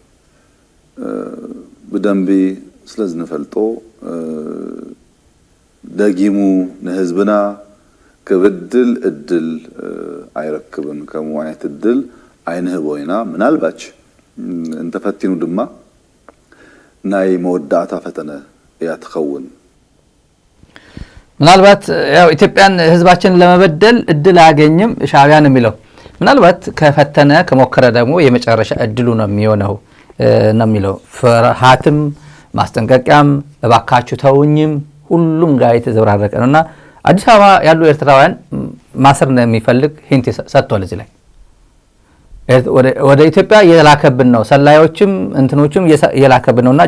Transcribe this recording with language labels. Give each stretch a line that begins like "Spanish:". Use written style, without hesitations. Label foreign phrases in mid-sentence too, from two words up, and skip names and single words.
Tigrinya: ብደንቢ ስለ ዝንፈልጦ ደጊሙ ንህዝብና ክብድል እድል ኣይረክብን ከም ዓይነት እድል ኣይንህቦ ኢና ምናልባች እንተፈቲኑ ድማ ናይ መወዳእታ ፈተነ እያ ትኸውን
Amharic: ምናልባት ያው ኢትዮጵያን ህዝባችን ለመበደል እድል አያገኝም ሻዕቢያን የሚለው ምናልባት ከፈተነ ከሞከረ ደግሞ የመጨረሻ እድሉ ነው የሚሆነው ነው የሚለው ፍርሃትም ማስጠንቀቂያም እባካችሁ ተውኝም ሁሉም ጋር የተዘበራረቀ ነውና አዲስ አበባ ያሉ ኤርትራውያን ማሰር ነው የሚፈልግ ሂንት ሰጥቷል እዚህ ላይ ወደ ኢትዮጵያ የላከብን ነው ሰላዮችም እንትኖችም የላከብን ነውና